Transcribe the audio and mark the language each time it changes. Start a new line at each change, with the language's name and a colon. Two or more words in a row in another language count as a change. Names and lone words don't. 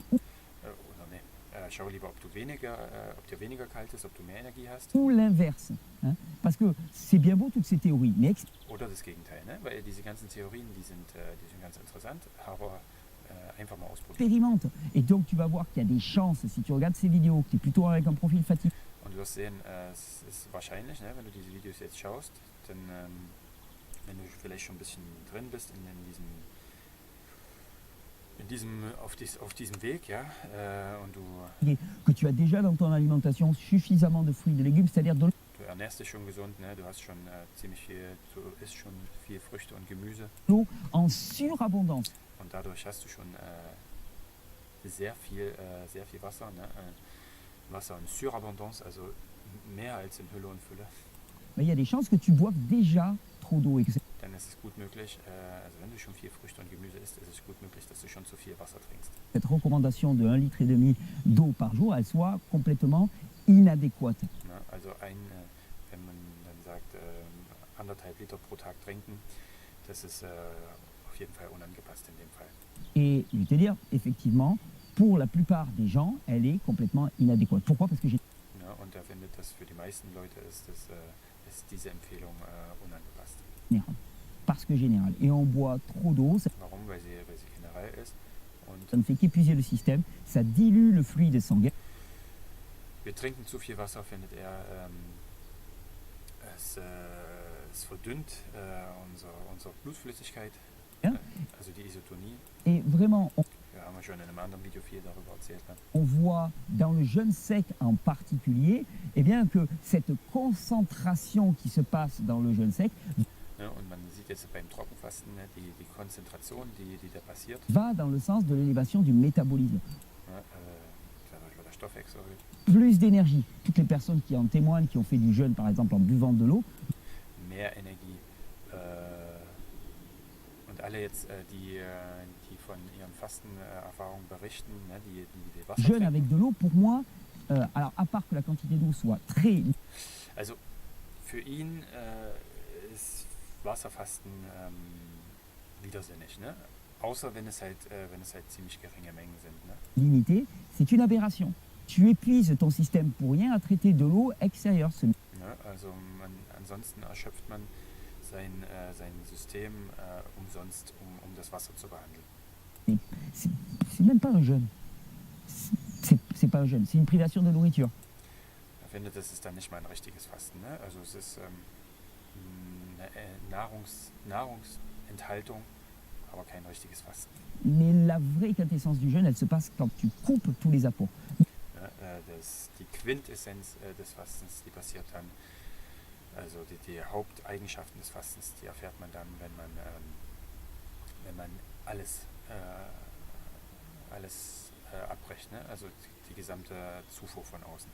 German: Oder ne, schau lieber, ob dir weniger kalt ist, ob du mehr Energie hast.
French: Ou l'inverse. Hein. Parce que c'est bien beau toutes ces théories, mais
German: Oder das Gegenteil, ne? Weil diese ganzen Theorien, die sind ganz interessant, aber einfach mal ausprobieren.
French: expérimente. Et donc tu vas voir qu'il y a des chances, si tu regardes ces vidéos, que tu es plutôt avec un profil fatigué,
German: Und du wirst sehen, es ist wahrscheinlich, ne, wenn du diese Videos jetzt schaust, dann, wenn du vielleicht schon ein bisschen drin bist auf diesem Weg, ja, und
French: que tu as déjà dans ton alimentation suffisamment de fruits et de légumes, c'est-à-dire de
German: du ernährst dich schon gesund, ne, du hast schon du isst schon viel Früchte und Gemüse
French: l'eau en surabondance.
German: und dadurch hast du schon sehr viel Wasser, ne, Wasser in Surabondance, also mehr als in Hülle und Fülle.
French: Mais il y a des chances que tu boives déjà trop d'eau et que
German: Dann ist es gut möglich, also wenn du schon viel Früchte und Gemüse isst, ist es gut möglich, dass du schon zu viel Wasser trinkst.
French: cette recommandation de 1,5 Litre d'eau par jour, elle soit complètement inadéquate.
German: Ne? Also wenn man dann sagt, 1,5 Liter pro Tag trinken, das ist auf jeden Fall unangepasst in dem Fall.
French: Et je vais te dire, effectivement, pour la plupart des gens, elle est complètement inadéquate. Pourquoi? Parce que j'ai
German: Ne? Und er findet, dass für die meisten Leute ist diese Empfehlung unangepasst.
French: parce que général. Et on boit trop d'eau, ça
German: Warum? Weil sie generell ist. Und
French: ne fait qu'épuiser le système, ça dilue le fluide sanguin.
German: wir trinken zu viel Wasser, findet er. Es verdünnt unsere Blutflüssigkeit, Ja. Also die Isotonie.
French: Et vraiment,
German: Wir haben ja schon in einem anderen Video viel darüber erzählt. Ne?
French: on voit dans le jeûne sec en particulier, eh bien, que cette concentration qui se passe dans le jeûne sec
German: Ne? Und man sieht jetzt beim Trockenfasten, ne, die Konzentration, die da passiert.
French: va dans le sens de l'élévation du métabolisme.
German: Ne? Dadurch wird der Stoffwechsel erhöht.
French: Plus d'énergie. Toutes les personnes qui en témoignent, qui ont fait du jeûne, par exemple, en buvant de l'eau,
German: Mehr Energie. Und alle jetzt, die von ihren Fastenerfahrungen berichten, ne, die Wasser
French: jeûne
German: trinken.
French: avec de l'eau, pour moi, alors à part que la quantité d'eau soit très
German: Also für ihn ist Wasserfasten widersinnig, ne? Außer wenn es halt ziemlich geringe Mengen sind. Ne?
French: limitée, c'est une aberration. Tu épuises ton système pour rien à traiter de l'eau extérieure.
German: Ne? Also ansonsten erschöpft man sein System umsonst, um das Wasser zu behandeln.
French: C'est même pas un jeûne. C'est pas un jeûne, c'est une privation de nourriture.
German: Er findet, das ist dann nicht mal ein richtiges Fasten. Ne? Also es ist eine Nahrungsenthaltung, aber kein richtiges Fasten.
French: Mais la vraie quintessence du jeûne, elle se passe quand tu coupes tous les apports.
German: Ne? Die Quintessenz des Fastens, die passiert dann, also die Haupteigenschaften des Fastens, die erfährt man dann, wenn man alles abbricht, ne? Also die gesamte Zufuhr von außen.